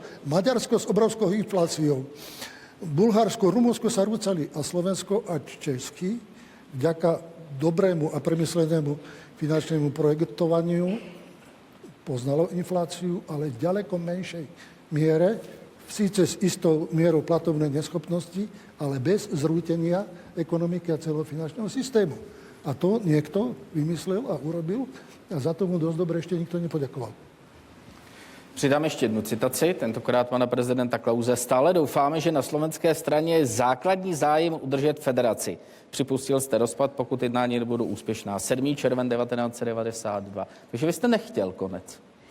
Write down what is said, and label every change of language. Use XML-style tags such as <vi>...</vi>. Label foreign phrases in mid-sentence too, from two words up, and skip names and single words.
<sk>Maďarsko s obrovskou infláciou. Bulharsko, Rumunsko sa rúcali a Slovensko a Česky vďaka dobrému a premyslenému finančnému projektovaniu poznalo infláciu, ale v ďaleko menšej miere, síce s istou mierou platobnej neschopnosti, ale bez zrútenia ekonomiky a celého finančného systému. A to niekto vymyslel a urobil a za tomu dosť dobre ešte nikto nepoďakoval.</sk> <cs>Přidám ještě jednu citaci, tentokrát pana prezidenta Klause. Stále doufáme, že na slovenské straně je základní zájem udržet federaci. Připustil jste rozpad, pokud jednání nebudou úspěšná. 7. červen 1992. Takže vy jste nechtěl konec.</cs>